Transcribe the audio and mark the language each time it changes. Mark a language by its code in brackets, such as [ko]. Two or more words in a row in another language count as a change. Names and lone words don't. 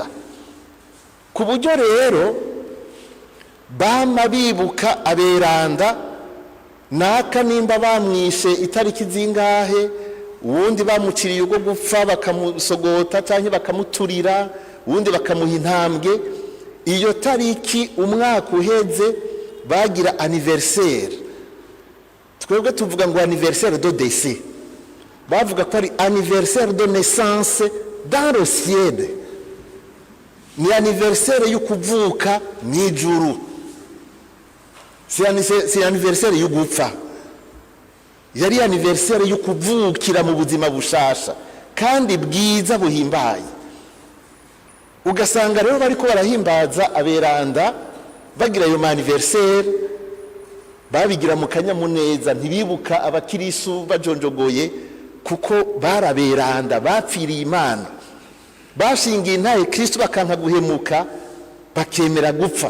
[rn] Ku buryo rero bama bibuka aberanda, naka nimba bamwishe itariki zingahe, uwundi bamuciriye ubwo gupfa bakamusogota canke bakamuturira, uwundi bakamuha intambwe. Iyo tariki umwaka uheze bagira anniversaire, twebwe tuvuga ngo [fr] anniversaire de décès, [rn] bavuga ko ari [fr] anniversaire de naissance dans le ciel, [rn] ni anniversaire y'ukuvuka mw'ijuru, si anniversaire y'ugupfa, yari anniversaire y'ukuvukira mu buzima bushasha kandi bwiza buhimbaye. Ugasanga rero bariko barahimbaza aberanda bagira ayo anniversaire, babigira mu kanyamuneza, ntibibuka abakirisu bajonjogoye, kuko baraberanda bapfiriye Imana, bashingiye intahe Kristo bakanka guhemuka, bakemera gupfa.